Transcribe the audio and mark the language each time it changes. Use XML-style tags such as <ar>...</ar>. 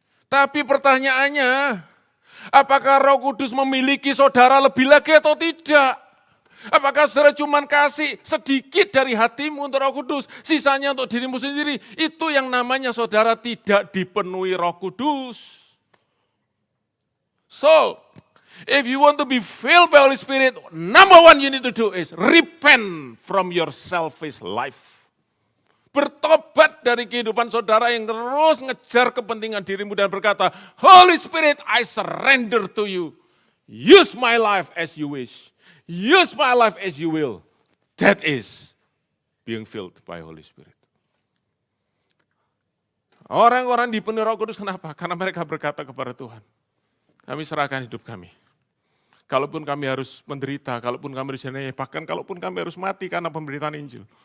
<id>Tapi pertanyaannya, apakah Roh Kudus memiliki saudara lebih lagi atau tidak? Apakah saudara cuma kasih sedikit dari hatimu untuk Roh Kudus, sisanya untuk dirimu sendiri? Itu yang namanya saudara tidak dipenuhi Roh Kudus.</id> <en>So, if you want to be filled by Holy Spirit, number one you need to do is repent from your selfish life.</en> <id>Bertobat dari kehidupan saudara yang terus ngejar kepentingan dirimu dan berkata,</id> <en>Holy Spirit, I surrender to you. Use my life as you wish. Use my life as you will. That is being filled by Holy Spirit.</en> <id>Orang-orang dipenuhi Roh Kudus kenapa? Karena mereka berkata kepada Tuhan, kami serahkan hidup kami. Kalaupun kami harus menderita, kalaupun kami disini, bahkan kalaupun kami harus mati karena pemberitaan Injil.</id>